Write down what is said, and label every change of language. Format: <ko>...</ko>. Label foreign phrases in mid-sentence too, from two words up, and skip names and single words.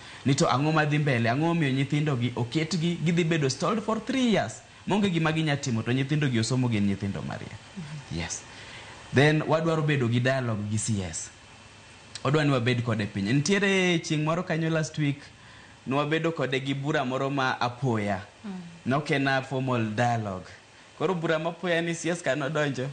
<luo>ni to ang'o madhi mbele, ang'o miyo nyithindo gi oketgi gidhi bedo</luo> <en>stalled for 3 years</en> <luo>monge gima ginya timo to nyithindo gi osomo gin nyithindo maria.</luo> <en>Yes.</en> <luo>Then wadwaro bedo gi dialogue gi CS. Odwani wabed kode piny. Nitiere chieng' moro kanyo</luo> <en>last week</en> <luo>nwabedo kode gi bura moro ma apoya. Nokena</luo> <en>formal dialogue.</en> <luo>Koro bura ma apoya ni CS kanodonjo.</luo>